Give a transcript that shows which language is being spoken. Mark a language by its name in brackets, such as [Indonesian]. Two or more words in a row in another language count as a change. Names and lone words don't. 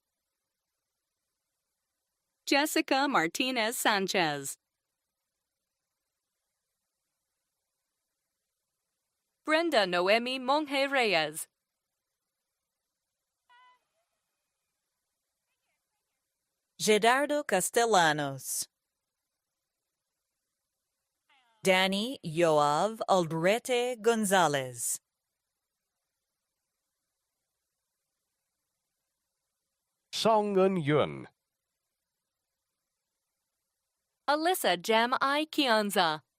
[Spanish] Jessica Martinez Sanchez. Brenda Noemi Monge Reyes. Gerardo Castellanos. Danny Yoav Aldrete Gonzalez. Song Eun Yun. Alyssa Jem I Kianza.